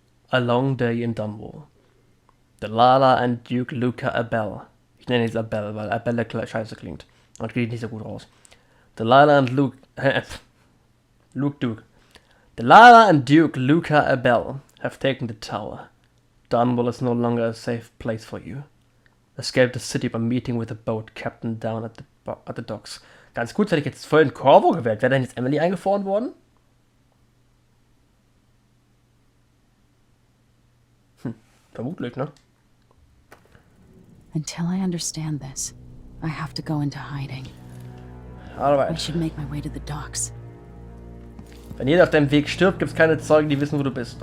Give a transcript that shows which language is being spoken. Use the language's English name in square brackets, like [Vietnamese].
[English] A long day in Dunwall. Delilah and Duke Luca Abel. [German] Ich nenne jetzt Abel, weil Abel scheiße klingt. Und geht nicht so gut raus. [English] Delilah and Luke Duke. Delilah and Duke Luca Abel have taken the tower. Dunwall is no longer a safe place for you. Escape the city by meeting with a boat captain down at the docks. [German] Ganz gut, hätte ich jetzt voll in Corvo gewählt. Wäre denn jetzt Emily eingefroren worden? Vermutlich, ne? [English] Until I understand this, I have to go into hiding. Alright. I should make my way to the docks. [German] Wenn jeder auf deinem Weg stirbt, gibt es keine Zeugen, die wissen, wo du bist.